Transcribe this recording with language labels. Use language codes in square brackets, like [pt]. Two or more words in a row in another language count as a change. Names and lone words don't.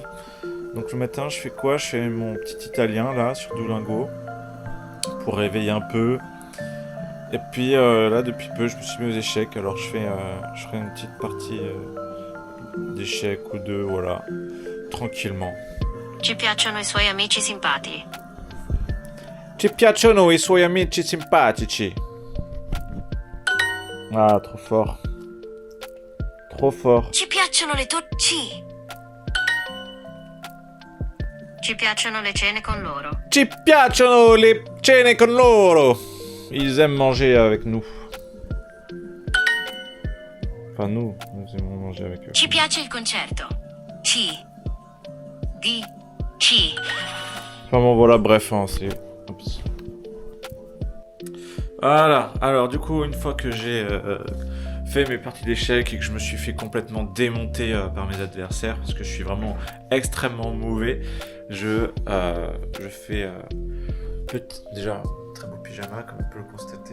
[fr] Donc le matin, je fais quoi? Je fais mon petit italien là sur Duolingo pour réveiller un peu. Et puis là, depuis peu, je me suis mis aux échecs. Alors je ferai une petite partie d'échecs ou deux, voilà, tranquillement. [it] Ci piacciono I suoi amici simpatici. Ci piacciono I suoi amici simpatici. [fr] Ah, trop fort. Trop fort. [it] Ci piacciono le torci. Ci piacciono le cene con loro. Ci piacciono le cene con loro. [fr] Ils aiment manger avec nous. Enfin, nous aimons manger avec eux. [it] Ci piace il concerto. Ci. Di. Ci. [fr] Enfin bon, voilà, bref, hein, c'est... Oups. Voilà, alors du coup, une fois que j'ai fait mes parties d'échecs et que je me suis fait complètement démonter par mes adversaires, parce que je suis vraiment extrêmement mauvais, je fais déjà un très beau pyjama, comme on peut le constater.